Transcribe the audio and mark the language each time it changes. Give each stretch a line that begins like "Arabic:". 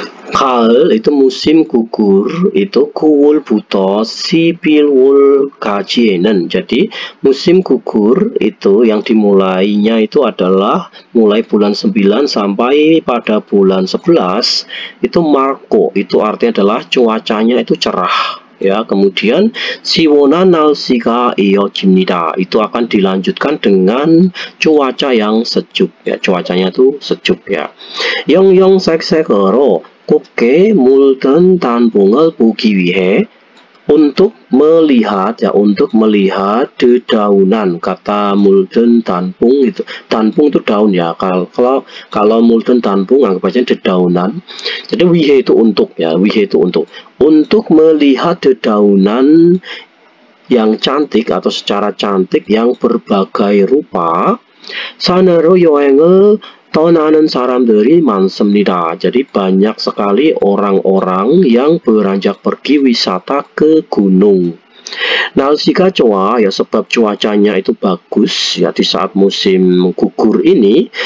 Indonesian: 가을 itu musim gugur, itu
Korean: 9월부터 11월까지는,
Indonesian: jadi musim gugur itu yang dimulainya itu adalah mulai bulan 9 sampai pada bulan 11 itu
Korean: 맑고,
Indonesian: itu artinya adalah cuacanya itu cerah ya.
Korean: Kemudian 시원한 날씨가 이어집니다.
Indonesian: itu akan dilanjutkan dengan cuaca yang sejuk ya, cuacanya itu sejuk ya.
Korean: 영영색색으로 곱게 물든 단풍을 보기 위해,
Indonesian: untuk melihat ya, untuk melihat dedaunan. Kata mulden tanpung itu, tanpung itu daun ya, kalau mulden tanpung anggap aja dedaunan. Jadi wihe itu untuk ya, wihe itu untuk melihat dedaunan yang cantik atau secara cantik yang berbagai rupa.
Korean: 산으로 여행을 떠나는 사람들이 많습니다.
Indonesian: Jadi banyak sekali orang-orang yang beranjak pergi wisata ke gunung.
Korean: 날씨가 좋아
Indonesian: ya, sebab cuacanya itu bagus ya di saat musim gugur ini.